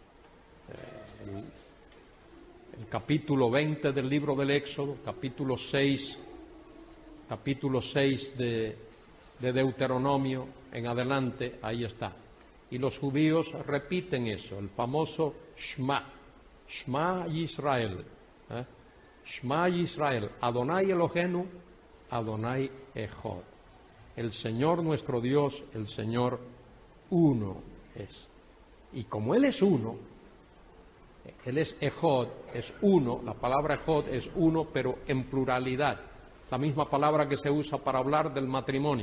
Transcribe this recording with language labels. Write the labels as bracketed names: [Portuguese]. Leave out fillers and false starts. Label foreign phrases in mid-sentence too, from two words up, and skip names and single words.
[Spanish] El capítulo 20 del libro del Éxodo, capítulo 6 de Deuteronomio en adelante, ahí está. Y los judíos repiten eso, el famoso Shema, [Hebrew] שמע ישראל, שמע ישראל, אדני אלהינו, אדני אחד. [Spanish] El Señor nuestro Dios, el Señor uno es. Y como Él es uno, Él es Echad, es uno, la palabra Echad es uno, pero en pluralidad. La misma palabra que se usa para hablar del matrimonio.